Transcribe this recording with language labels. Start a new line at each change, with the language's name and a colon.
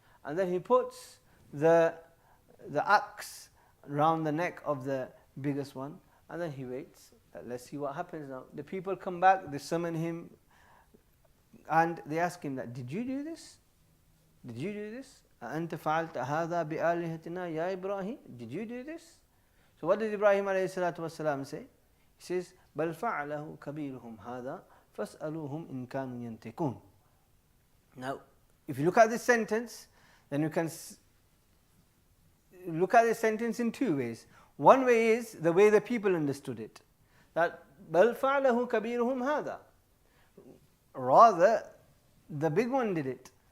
English: And then he puts the axe around the neck of the biggest one, and then he waits. Let's see what happens now. The people come back, they summon him, and they ask him that, did you do this? Did you do this?
Arabic: أَأَنْتَ فَعَلْتَ هَذَا بِآلِهَتِنَا يَا إِبْرَاهِيمُ?
English: Did you do this? So what did Ibrahim alayhi salatu wasalam say? He says,
Arabic: بَلْ فَعَلَهُ كَبِيرُهُمْ هَذَا فَاسْأَلُوهُمْ إِنْ كَانُوا يَنْتِقُونَ.
English: Now, if you look at this sentence, then you can look at this sentence in two ways. One way is the way the people understood it, that
Arabic: بَلْ فَعَلَهُ كَبِيرُهُمْ هَذَا.
English: Rather, the big one did it.